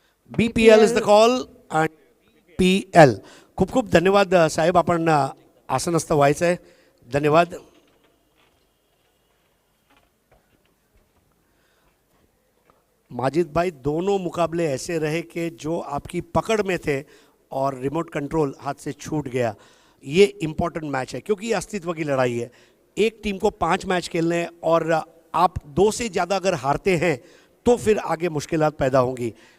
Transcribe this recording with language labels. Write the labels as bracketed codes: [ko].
[mr] BPL is the call, PL। खूप खूप धन्यवाद साहेब, आपण आसनस्थ व्हायचं आहे, धन्यवाद। [hi] माजिद भाई, दोनों मुकाबले ऐसे रहे कि जो आपकी पकड़ में थे और रिमोट कंट्रोल हाथ से छूट गया। ये इम्पोर्टेंट मैच है क्योंकि ये अस्तित्व की लड़ाई है। एक टीम को 5 मैच खेलने हैं और आप 2 से ज़्यादा अगर हारते हैं तो फिर आगे मुश्किलात पैदा होंगी।